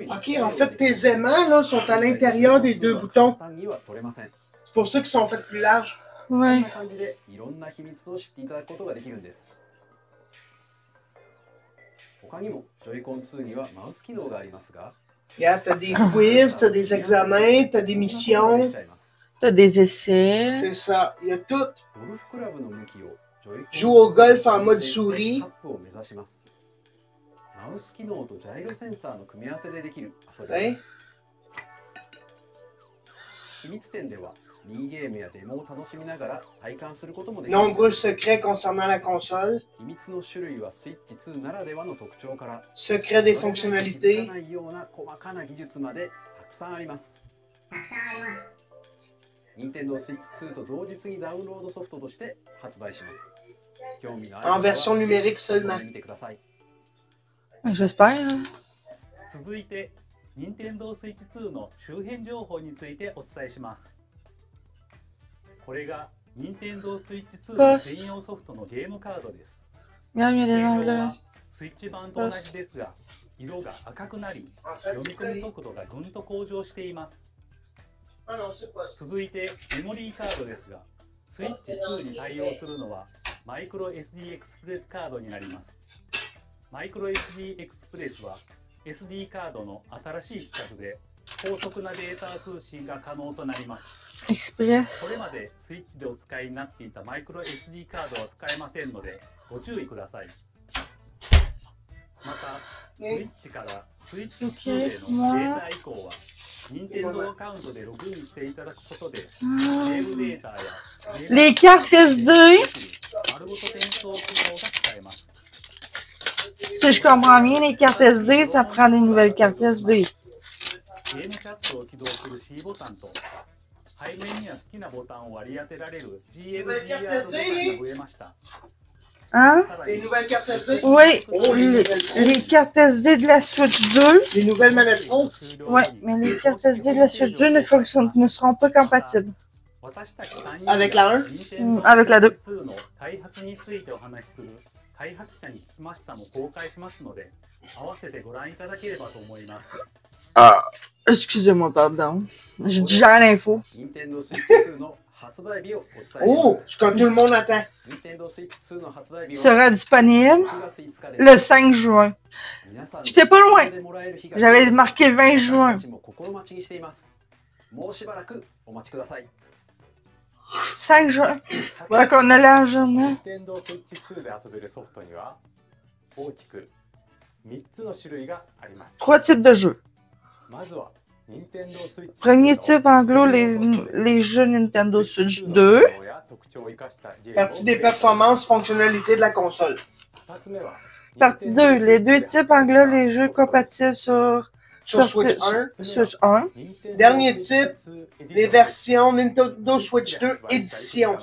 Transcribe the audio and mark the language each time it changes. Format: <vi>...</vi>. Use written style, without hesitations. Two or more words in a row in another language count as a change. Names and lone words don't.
<fr>Ok, en fait, tes aimants là, sont à l'intérieur des deux boutons.</fr> <ja>簡単には取れません。</ja> <fr>C'est pour ça qu'ils sont faits plus larges.</fr> <ja>こん</ja> <fr>Ouais.</fr> <ja>な感じでいろんな秘密を知っていただくことができるんです。他にも、ジョイコン2にはマウス機能がありますが、</ja> <fr>Yeah, t'as des quiz, t'as des examens, t'as des missions. T'as des essais. C'est ça, il y a tout.</fr> <ja>ゴルフクラブの向きをジョイコン</ja> <fr>Joue au golf en mode souris.</fr> <ja>カップを目指します。マウス機能とジャイロセンサーの組み合わせでできる遊びです。秘密展ではミニゲームやデモを楽しみながら体感することもできます。</ja> <fr>Nombreux secrets concernant la console.</fr> <ja>秘密の種類はスイッチ2ならではの特徴から</ja> <fr>Secret des</fr> <ja>気づか</ja> <fr>fonctionnalités.</fr> <ja>ないような細かな技術までたくさんあります。任天堂スイッチ2と同日にダウンロードソフトとして発売します。興味のある方は</ja> <fr>En version numérique</fr> <ja>遊ん</ja> <fr>seulement.</fr> <ja>でみてください。</ja> <fr>J'espère. Hein.</fr> <ja>続いて、任天堂 Switch 2の周辺情報についてお伝えします。これが任天堂 Switch 2の専用ソフトのゲームカードです。</ja> <fr>Regarde, il y a</fr> <ja>形</ja> <fr>des</fr> <ja>状</ja> <fr>gens</fr> <ja>は</ja> <fr>là.</fr> <ja>スイッチ版と同じですが、色が赤くなり、</ja> <fr>En fait,</fr> <ja>読み</ja> <fr>tu</fr> <ja>込み</ja> <fr>peux...</fr> <ja>速度がぐんと向上しています。</ja> <fr>Ah non, c'est pas ça.</fr> <ja>続いてメモリーカードですが、スイッチ2に対応するのはマイクロ SD エクスプレスカードになります。マイクロ SD エクスプレスは SD カードの新しい規格で高速なデータ通信が可能となります。これ</ja> <fr>Express.</fr> <ja>までスイッチでお使いになっていたマイクロ SD カードは使えませんのでご注意ください。また、スイッチからスイッチ2へのデータ移行は任天堂アカウントでログインしていただくことで、セーブデータや</ja> <fr>Les cartes SD.</fr> <ja>丸ごと転送機能が使えます。</ja> <fr>Si je comprends bien, les cartes SD, ça prend des nouvelles cartes SD.</fr> <ja>ゲームチャットを起動する C ボタンと背面には好きなボタンを割り当てられる GLGR ボタンが増えました。</ja> <fr>Hein?</fr> <ja>さら</ja> <fr>Des</fr> <ja>に</ja> <fr>nouvelles cartes SD? Oui, les cartes SD de la Switch 2. Des nouvelles manettes pro? Ouais, mais les cartes SD de la Switch 2 ne seront pas compatibles. Avec la 1? Avec la 2.</fr> <ja>の開発についてお話しする開発者に聞きましたも公開しますので、合わせてご覧いただければと思います。</ja> <fr>Ah, excusez-moi, pardon. Je digère l'info.</fr> <ja>Nintendo Switch 2の発売日をお伝えします。</ja> <fr>Oh, ce que tout le monde attend.</fr> <ja>Nintendo Switch 2の発売日は</ja> <fr>Sera disponible</fr> <ja>6 月5日です。</ja> <fr>le 5 juin.</fr> <ja>皆さんの</ja> <fr>J'étais pas loin.</fr> <ja>手でもらえる日が</ja> <fr>J'avais marqué le 20</fr> <ja>私</ja> <fr>juin.</fr> <ja>たちも心待ちにしています。もうしばらくお待ちください。</ja> <fr>5 juin. Fait qu'on a l'argent, hein?</fr> <ja>Nintendo Switch 2で遊べるソフトには大きく3つの種類があります。</ja> <fr>3 types de jeux.</fr> <ja>まずは Nintendo Switch</ja> <fr>Premier type anglo, les jeux Nintendo Switch 2. Partie des performances, fonctionnalités de la console. Partie 2, les deux types anglo, les jeux compatibles sur Switch 1. Switch 1. Dernier type, les versions Nintendo Switch 2 édition.</fr>